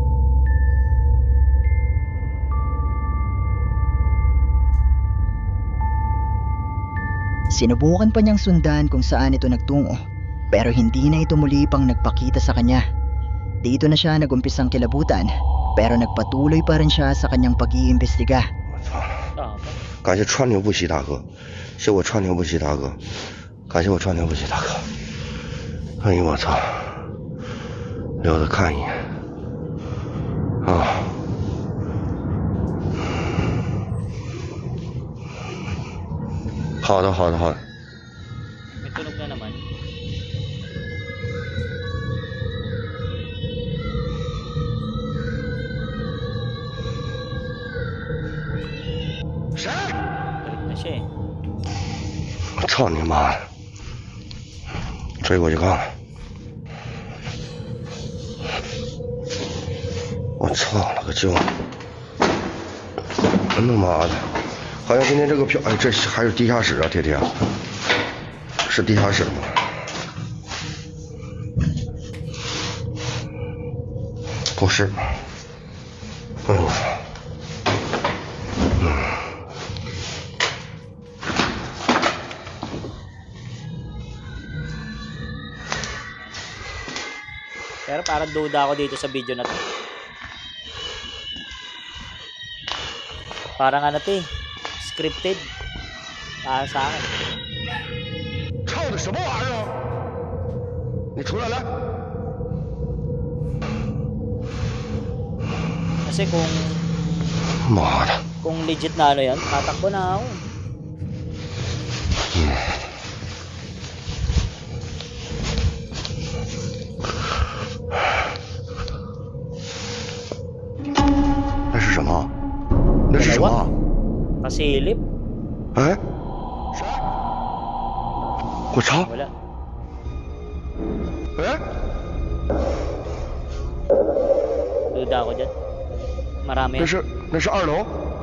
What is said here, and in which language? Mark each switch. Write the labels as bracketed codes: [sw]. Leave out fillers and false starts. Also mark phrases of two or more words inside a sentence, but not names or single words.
[tl] Sinubukan pa niyang sundan kung saan ito nagtungo, pero hindi na ito muli pang nagpakita sa kanya. Dito na siya nagumpisang kilabutan, pero nagpatuloy pa rin siya sa kanyang pag-iimbestiga. [zh] 我操！ [tl] Tama. [zh] 感谢川流不息大哥，谢我川流不息大哥，感谢我川流不息大哥。哎呦我操！留着看一眼啊！好的好的好的， [tl] May tunog na naman. Galit na siya eh. [zh] 我操你妈的！追过去看看。我操了个舅！真他妈的！好像今天这个票，哎，这还是地下室啊，铁铁，是地下室吗？不是。哎呦！ [tl] Pero parang duda ako dito sa video na to. Parang ano to eh. Scripted. Para sa akin. [zh] 唱的什么玩意儿？你出来来！ [tl] Kasi kung [zh] 妈的！ [tl] kung legit na ano yan, tatakbo na ako. [zh] Hmm. 那是什么？那是什么？ [tl] Pasilip. [zh] 哎，谁？我操！ [tl] Wala. [zh] 哎， [tl] Duda ako dyan. Marami. [zh] 那是二楼。